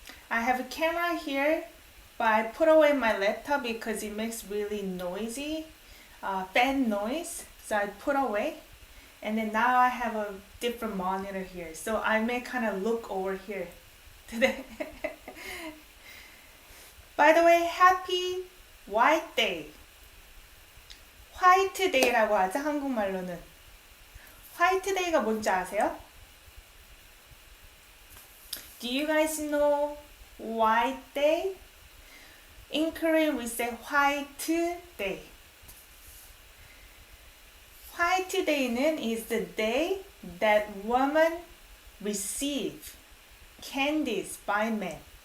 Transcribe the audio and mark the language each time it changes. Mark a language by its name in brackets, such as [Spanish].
[English] I have a camera here, but I put away my laptop because it makes really noisy fan noise, so I put away. And then now I have a different monitor here, so I may kind of look over here today. By the way, happy White Day. [Korean] 화이트 데이라고 하죠, 한국말로는. 화이트 데이가 뭔지 아세요? [English] Do you guys know White Day? In Korean we say 화이트 데이. [Korean] 화이트 데이는 [English] is the day that women receive candies by men.